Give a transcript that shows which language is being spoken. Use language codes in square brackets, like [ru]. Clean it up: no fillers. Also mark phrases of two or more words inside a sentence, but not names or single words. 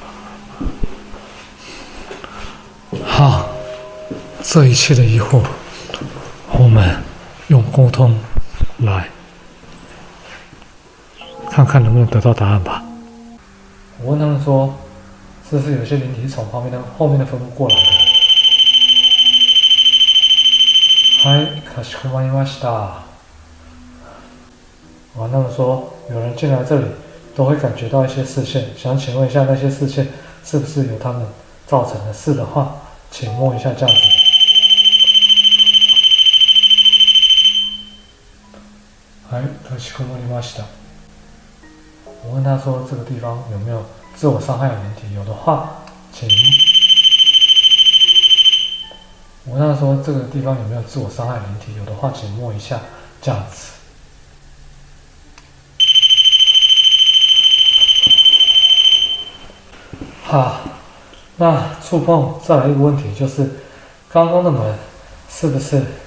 [zh] 好，这一切的疑惑，我们用沟通来看看能不能得到答案吧。我问他们说，是不是有些灵体是从后面的坟墓过来的？嗨， [ja] かしこまりました。 [zh] 我跟他们说，有人进来这里都会感觉到一些视线，想请问一下那些视线是不是由他们造成的？是的话，请摸一下这样子。嗨， [ja] かしこまりました。 [zh] 我问他说：“这个地方有没有自我伤害的灵体？有的话，请。” 我问他说：“这个地方有没有自我伤害灵体？有的话，请摸一下，这样子。”好，那触碰再来一个问题，就是刚刚的门是不是？